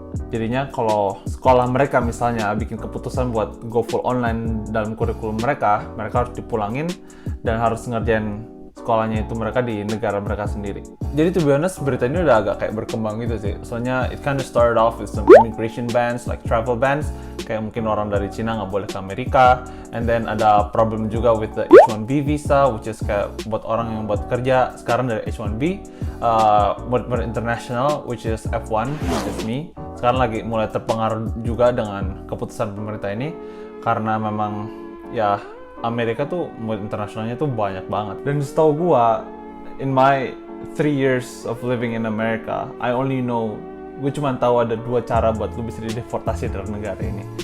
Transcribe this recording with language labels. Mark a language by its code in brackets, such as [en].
[id] Jadinya kalau sekolah mereka misalnya bikin keputusan buat [en] go full online [id] dalam kurikulum mereka harus dipulangin dan harus ngerjain sekolahnya itu mereka di negara mereka sendiri. Jadi [en] to be honest, [id] berita ini udah agak kayak berkembang gitu sih. Soalnya [en] it kind of started off with some immigration bans, like travel bans. [id] Kayak mungkin orang dari Cina nggak boleh ke Amerika. [en] And then [id] ada problem juga [en] with the H1B visa, which is [id] kayak buat orang yang buat kerja sekarang dari H1B. [en] Murid-murid international, which is F1, which is me. [id] Sekarang lagi mulai terpengaruh juga dengan keputusan pemerintah ini. Karena memang ya Amerika tuh murid internasionalnya tuh banyak banget. Dan setahu gua, [en] in my 3 years of living in America, I only know, [id] gue cuma tahu ada 2 cara buat lu bisa dideportasi dari negara ini.